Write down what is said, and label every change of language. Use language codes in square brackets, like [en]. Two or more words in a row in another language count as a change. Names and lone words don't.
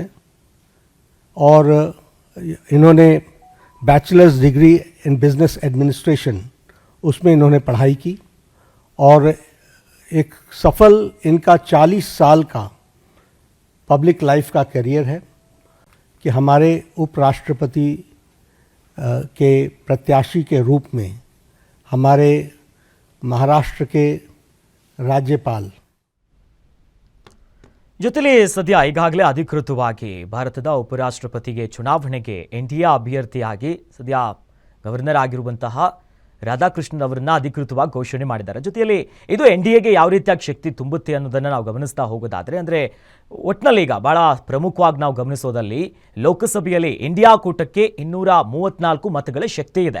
[hi] और इन्होंने [en] bachelors degree in business administration [hi] उसमें इन्होंने पढ़ाई की और एक सफल इनका 40 साल का [en] public life [hi] का करियर है कि हमारे उपराष्ट्रपति के प्रत्याशी के रूप में हमारे महाराष्ट्र के राज्यपाल [kn] ಜೊತೆಲಿ ಸದ್ಯ ಈಗಾಗಲೇ ಅಧಿಕೃತವಾಗಿ ಭಾರತದ ಉಪರಾಷ್ಟ್ರಪತಿಗೆ ಚುನಾವಣೆಗೆ ಎನ್ಡಿಎ ಅಭ್ಯರ್ಥಿಯಾಗಿ ಸದ್ಯ ಗವರ್ನರ್ ಆಗಿರುವಂತಹ ರಾಧಾಕೃಷ್ಣನ್ ಅವರನ್ನ ಅಧಿಕೃತವಾಗಿ ಘೋಷಣೆ ಮಾಡಿದ್ದಾರೆ. ಜೊತೆಯಲ್ಲಿ ಇದು ಎನ್ಡಿಎಗೆ ಯಾವ ರೀತಿಯಾಗಿ ಶಕ್ತಿ ತುಂಬುತ್ತೆ ಅನ್ನೋದನ್ನು ನಾವು ಗಮನಿಸ್ತಾ ಹೋಗೋದಾದರೆ, ಅಂದರೆ ಒಟ್ಟಿನಲ್ಲಿ ಈಗ ಬಹಳ ಪ್ರಮುಖವಾಗಿ ನಾವು ಗಮನಿಸೋದಲ್ಲಿ ಲೋಕಸಭೆಯಲ್ಲಿ ಇಂಡಿಯಾ ಕೂಟಕ್ಕೆ 234 ಮತಗಳ ಶಕ್ತಿ ಇದೆ.